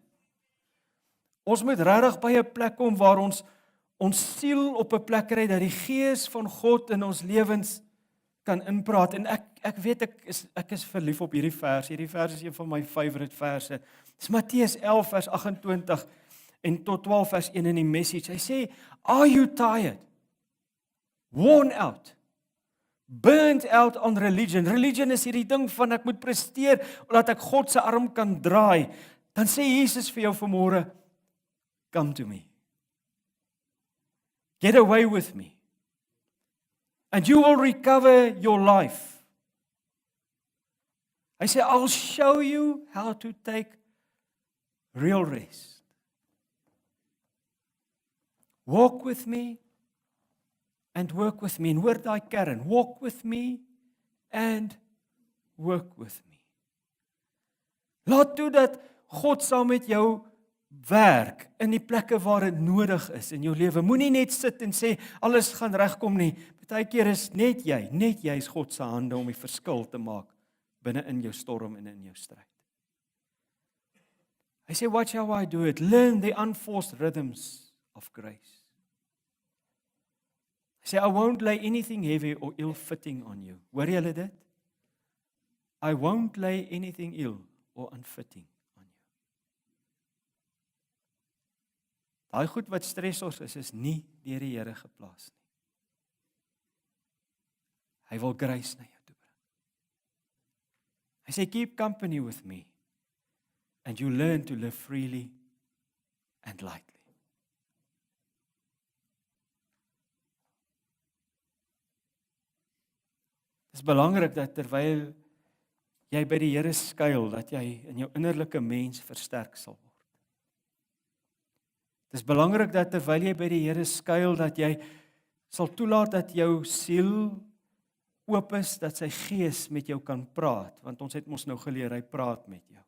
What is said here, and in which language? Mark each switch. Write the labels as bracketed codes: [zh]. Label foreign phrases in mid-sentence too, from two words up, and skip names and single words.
[af] Ons moet regtig by 'n plek kom waar ons siel op 'n plek kry, dat die Gees van God in ons lewens kan inpraat. En ek weet ek is verlief op hierdie vers. Hierdie vers is een van my favorite verse. Dit is Matteus 11 vers 28 en tot 12 vers 1 in die Message. Hy sê, [en] are you tired? Worn out? Burnt out on religion? [af] Religion is hierdie ding van ek moet presteer, omdat ek God se arm kan draai. Dan sê Jesus vir jou vanmôre, [en] come to me. Get away with me. And you will recover your life. [af] Hy sê, [en] I'll show you how to take real rest. Walk with me and work with me. [af] En hoor daai kern, [en] walk with me and work with me. [af] Laat toe dat God saam met jou werk in die plekke waar dit nodig is in jou lewe. Moenie net sit en sê alles gaan regkom nie. Partykeer is net jy is God se hande om die verskil te maak binne in jou storm en in jou stryd. Hy sê, [en] watch how I do it. Learn the unforced rhythms of grace. [af] Hy sê, [en] I won't lay anything heavy or ill-fitting on you. [af] Hoor julle dit? [en] I won't lay anything ill or unfitting on you. [af] Daai goed wat stressors is nie deur die Here geplaas nie. Hy wil grace na jou toe bring. Hy sê, [en] keep company with me, and you learn to live freely and lightly. [af] Dit is belangrik dat terwyl jy by die Here skuil, dat jy in jou innerlike mens versterk sal word. Dit is belangrik dat terwyl jy by die Here skuil, dat jy sal toelaat dat jou siel oop is, dat sy gees met jou kan praat, want ons het mos nou geleer, hy praat met jou.